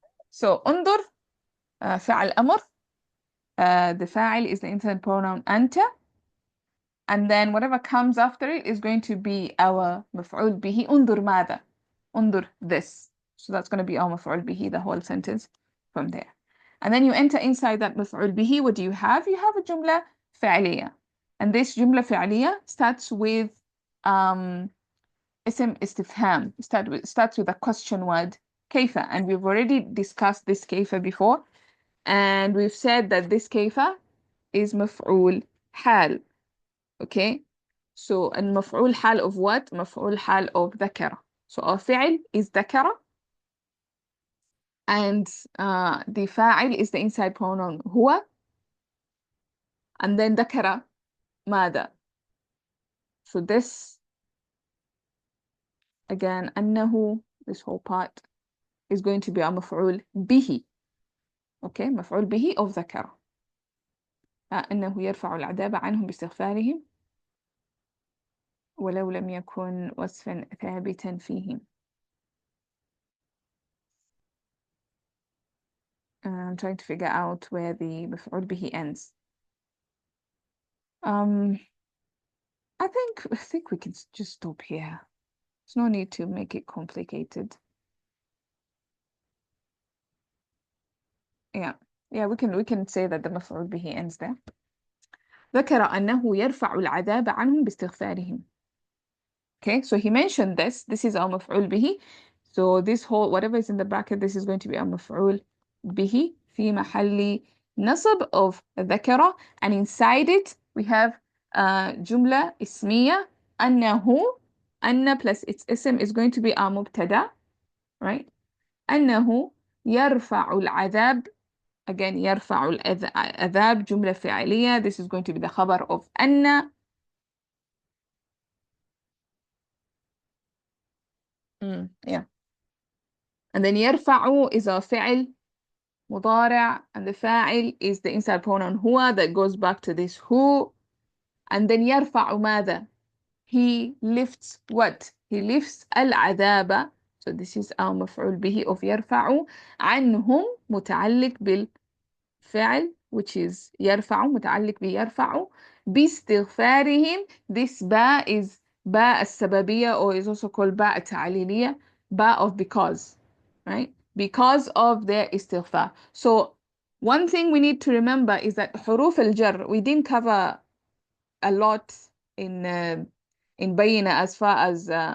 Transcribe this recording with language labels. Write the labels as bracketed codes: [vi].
[ar] So انظر فعل أمر. [en] The فاعل is the infinite pronoun أنت. And then whatever comes after it is going to be our مفعول به. [ar] انظر ماذا? انظر this. [en] So that's going to be our مفعول به, the whole sentence from there. And then you enter inside that مفعول به. What do you have? You have a جملة فعلية. And this جملة فعلية starts with اسم استفهام. Starts with a question word كيف. And we've already discussed this كيف before. And we've said that this كيف is مفعول حال. Okay, so المفعول حال of what? [ar] مفعول حال of ذكر. [en] So our فعل is ذكر, and the فاعل is the inside pronoun هو, and then ذكر ماذا. So this again أنه, this whole part is going to be our مفعول به. [ar] Okay, مفعول به of ذكر. أنه يرفع العذاب عنهم باستغفارهم ولو لم يكن وصفا ثابتا فيهم. [en] I'm trying to figure out where the مفعول به ends. I think we can just stop here. There's no need to make it complicated. Yeah, we can say that the مفعول به ends there. [ar] ذكر أنه يرفع العذاب عنهم باستغفارهم. [en] Okay, so he mentioned this. This is our مفعول به. So this whole whatever is in the bracket, this is going to be our مفعول به في محل نصب of ذكر, and inside it we have جملة اسمية أنه. أن plus its اسم is going to be our مبتدا, right? [ar] أنه يرفع العذاب. Again, يرفع العذاب جملة فعلية. [en] This is going to be the خبر of أن. Yeah. And then يرفع is a فعل مضارع, and the فاعل is the inside pronoun هو that goes back to this who. And then [ar] يرفع ماذا? [en] He lifts what? He lifts العذاب. So this is our مفعول به of يرفع. [ar] عنهم متعلق بالفعل [en] which is [ar] يرفع, متعلق بيرفع. [en] باستغفارهم, this باء is باء السببية, or is also called باء التعليلية, باء of because, right? Because of their istighfar. So one thing we need to remember is that حروف الجر, we didn't cover a lot in بينة as far as